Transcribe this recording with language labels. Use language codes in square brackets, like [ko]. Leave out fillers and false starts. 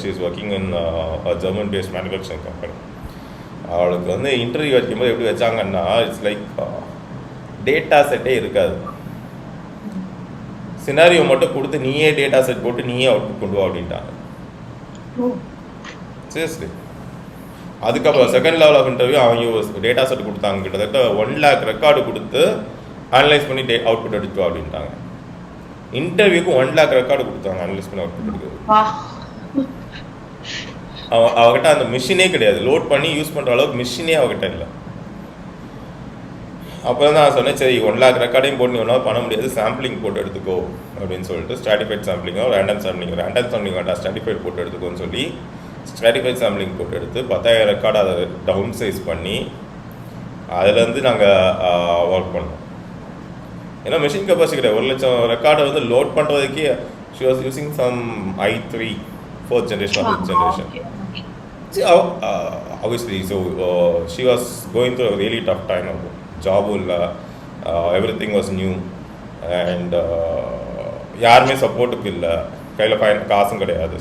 [en] She is working in a German based manufacturing company. [ta] அவளுக்கு வந்து interview வைக்கும்போது எப்படி வச்சாங்கன்னா, [en] it's like [ta] டேட்டா செட்டே இருக்காது. சினாரியோ மட்டும் கொடுத்து நீயே டேட்டா செட் போட்டு நீயே அவுட்புட் கொண்டு வா அப்படின்ட்டாங்க. சரி, அதுக்கப்புறம் செகண்ட் லெவல் ஆஃப் இன்டர்வியூ அவங்க டேட்டா செட் கொடுத்தாங்க. கிட்டத்தட்ட 1 lakh ரெக்கார்டு கொடுத்து அனலைஸ் பண்ணி அவுட்புட் எடுத்து அப்படின்ட்டாங்க. இன்டர்வியூக்கு 1 lakh ரெக்கார்டு கொடுத்தாங்க அனலைஸ் பண்ணி அவுட்புட் எடுக்கிறது. அவகிட்ட அந்த மிஷினே கிடையாது, லோட் பண்ணி யூஸ் பண்ணுற அளவுக்கு மிஷினே அவகிட்ட இல்லை. அப்புறம் தான் நான் சொன்னேன், சரி 1 lakh ரெக்கார்டையும் போட்டு நீ ஒன்றால் பண்ண முடியாது, சாம்பிளிங் போட்டு எடுத்துக்கோ அப்படின்னு சொல்லிட்டு ஸ்ட்ராட்டிஃபைட் சாம்பிளிங்கோ ரேண்டம் சாம்பிளிங் வேண்டாம் ஸ்ட்ராட்டிஃபைட் போட்டு எடுத்துக்கோன்னு சொல்லி ஸ்ட்ராட்டிஃபைட் சாம்பிளிங் போட்டு எடுத்து 10,000 ரெக்கார்டு அதை டவுன் சைஸ் பண்ணி அதுலேருந்து நாங்கள் ஒர்க் பண்ணோம். ஏன்னா மிஷின் கெப்பாசிட்டி கிடையாது. [en] 1,00,000 [ta] ரெக்கார்டை வந்து லோட் பண்ணுறதுக்கே [en] She was using some i3 4th generation or 5th generation. See, obviously, so she was going through a really tough time. Job everything was new and [ta] யாருமே சப்போர்ட்டுக்கு இல்லை, கையில் காசும் கிடையாது.